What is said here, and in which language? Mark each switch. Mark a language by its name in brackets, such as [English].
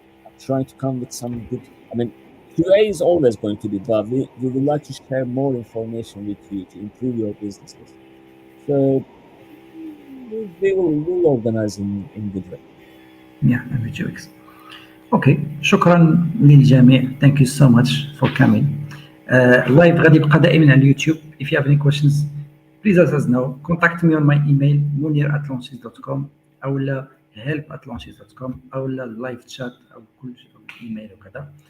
[English] I'm trying to come with some good. I mean, QA is always going to be, but we would like to share more information with you to improve your businesses. So we'll organize in good way. Yeah, every 2 weeks. [Arabic] اوكي، شكرا للجميع. [English] Thank you so much for coming. [Arabic] اللايف غادي يبقى دائما على اليوتيوب. [English] If you have any questions, please let us know. Contact me on my email [Arabic] munir@launchese.com او لا help@launchese.com او لا اللايف تشات او كل ايميل وكذا.